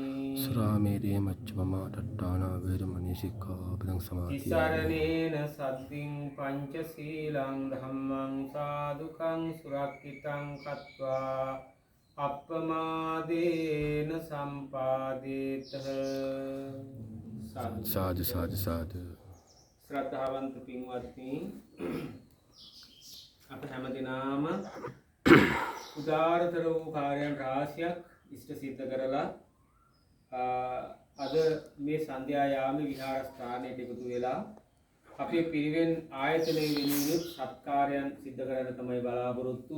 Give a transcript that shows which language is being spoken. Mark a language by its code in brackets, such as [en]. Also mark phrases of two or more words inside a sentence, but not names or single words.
[pi] සුරාමේරේ මච්චපමා ටට්ඨානා වේරමණී සික්ඛාපදං සමාදියාමි තිසරණේන සද්දින් පංචශීලං ධම්මං සාදුකං සුරක්ඛිතං කତ୍වා අප්පමාදේන සම්පාදේත [si] සාදු සාදු සාදු ශ්‍රද්ධාවන්ත පින්වත්නි අප හැමදිනාම උදාරතර වූ කාර්යයන් රාශියක් ඉෂ්ට සිද්ධ කරලා අද මේ සන්ධ්‍යා යාමේ විහාරස්ථානයට එකතු වෙලා අපේ පිරිවෙන් ආයතනයේ වෙනුවෙන් සත්කාරයන් සිද්ධ කරන්න තමයි බලාපොරොත්තුව.